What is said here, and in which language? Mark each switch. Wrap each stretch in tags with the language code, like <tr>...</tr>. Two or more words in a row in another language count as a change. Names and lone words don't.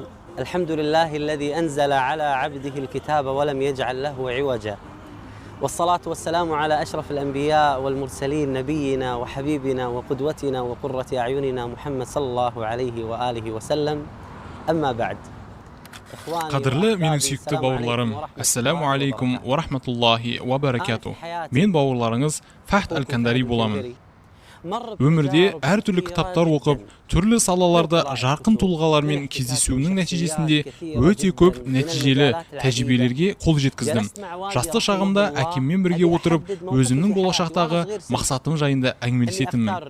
<ar>الحمد لله الذي أنزل على عبده الكتاب ولم يجعل له عوجا، والصلاة والسلام على أشرف الأنبياء والمرسلين نبينا وحبيبنا وقدوتنا وقرة أعيننا محمد صلى الله عليه وآله وسلم. أما بعد.</ar> <kk>Qadırlı менің сүйікті бауырларым,</kk> <ar>السلام عليكم ورحمة الله وبركاته.</ar> <kk>Мен бауырларыңыз Фахд Аль-Кандари боламын. Өмірде әртүрлі кітаптар оқып, түрлі салаларда жарқын тұлғалармен кездесуінің нәтижесінде өте көп нәтижелі тәжірибелерге қол жеткіздім. Жастық шағымда әкеммен бірге отырып, өзімнің болашақтағы мақсатым жайында әңгімелесетінмін.</kk>